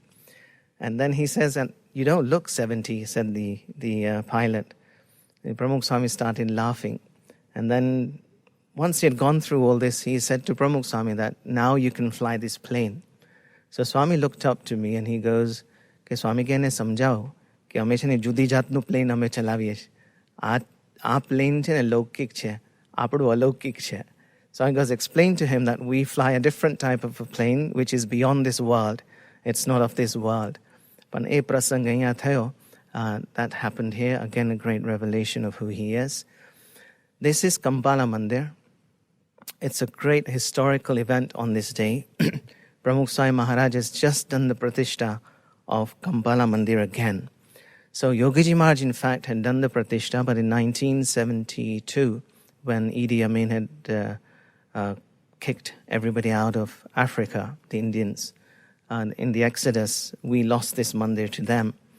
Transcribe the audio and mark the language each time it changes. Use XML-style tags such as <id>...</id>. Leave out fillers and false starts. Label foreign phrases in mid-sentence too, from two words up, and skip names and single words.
<en>And then he says, and you don't look 70, said the pilot. And Pramukh Swami started laughing. And then once he had gone through all this, he said to Pramukh Swami that now you can fly this plane. So Swami looked up to me and he goes,</en> <gu>"કે સ્વામી કે ને સમજાવો કે હમે છે ને જુદી જાતનું plane હમે ચલાવીએ. આ plane છે ને લૌકિક છે, આપડું અલૌકિક છે."</gu> <en>So I goes, explain to him that we fly a different type of a plane which is beyond this world. It's not of this world. But</en> <gu>એ પ્રસંગ અહીંયા થયો,</gu> <en>that happened here. Again, a great revelation of who he is. This is Kampala Mandir. It's a great historical event on this day. Pramukh Swami Maharaj has just done the pratishtha of Kampala Mandir again. So Yogiji Maharaj, in fact, had done the pratishtha, but in 1972, when Idi Amin had kicked everybody out of Africa, the Indians, and in the Exodus, we lost this mandir to them.</en>